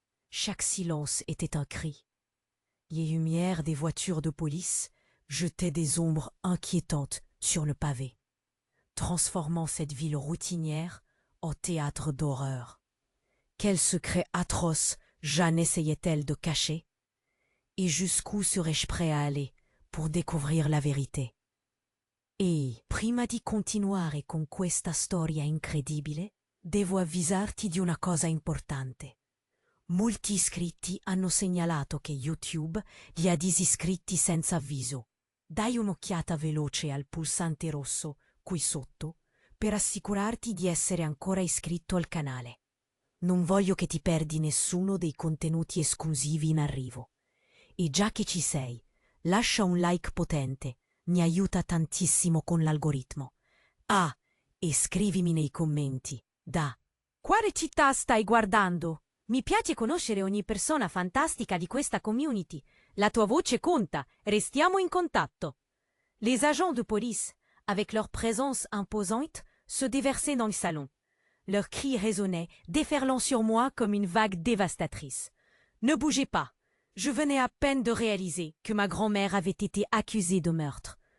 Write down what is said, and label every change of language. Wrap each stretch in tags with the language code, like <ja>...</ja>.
<fr>Chaque silence était un cri. Les lumières des voitures de police jetaient des ombres inquiétantes sur le pavé, transformant cette ville routinière en théâtre d'horreur. Quel secret atroce Jeanne essayait-elle de cacher? Et jusqu'où serais-je prêt à aller pour découvrir la vérité?</fr> <it>E, prima di continuare con questa storia incredibile, devo avvisarti di una cosa importante. Molti iscritti hanno segnalato che YouTube li ha disiscritti senza avviso. Dai un'occhiata veloce al pulsante rosso qui sotto per assicurarti di essere ancora iscritto al canale. Non voglio che ti perdi nessuno dei contenuti esclusivi in arrivo. E già che ci sei, lascia un like potente, mi aiuta tantissimo con l'algoritmo. Ah, e scrivimi nei commenti, da quale città stai guardando? Mi piace conoscere ogni persona fantastica di questa community. La tua voce conta, restiamo in contatto.</it> <fr>Les agents de police, avec leur présence imposante, se déversaient dans le salon. Leurs cris résonnaient, déferlant sur moi comme une vague dévastatrice. Ne bougez pas. Je venais à peine de réaliser que ma grand-mère avait été accusée de meurtre.</fr>